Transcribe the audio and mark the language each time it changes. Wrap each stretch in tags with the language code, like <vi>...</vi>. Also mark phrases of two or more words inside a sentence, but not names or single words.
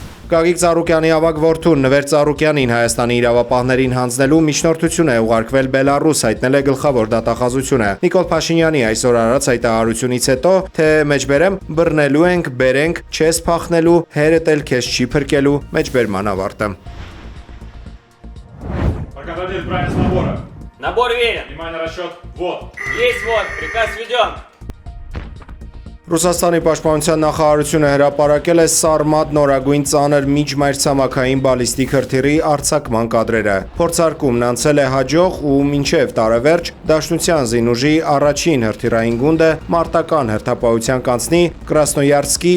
<hy>Գագիկ Ծառուկյանի ավագ որդուն Նվեր Ծառուկյանին Հայաստանի իրավապահներին հանձնելու միջնորդություն է ուղարկվել Բելարուս, հայտնել է գլխավոր դատախազությունը։ Նիկոլ Փաշինյանի այսօր արած հայտարարությունից հետո, թե մեջբերեմ բռնելու ենք, բերենք, չես փախնելու, հերդ էլ քեզ չի փրկելու, մեջբերման ավարտը։</hy> <ru>Проконтролирует правильность набора. Набор верен. Внимание, расчет. Вот. Есть вот. Приказ введен.</ru> <hy>Ռուսաստանի պաշտպանության նախարարությունը հրապարակել է Սարմատ նորագույն ծանր միջմայրցամաքային բալիստիկ հրթիռի արձակման կադրերը։ Փորձարկումն անցել է հաջող ու մինչև տարեվերջ Դաշնության զինուժի առաջին հրթիռային գունդը մարտական հերթապահության կանցնի Կրասնոյարսկի</hy>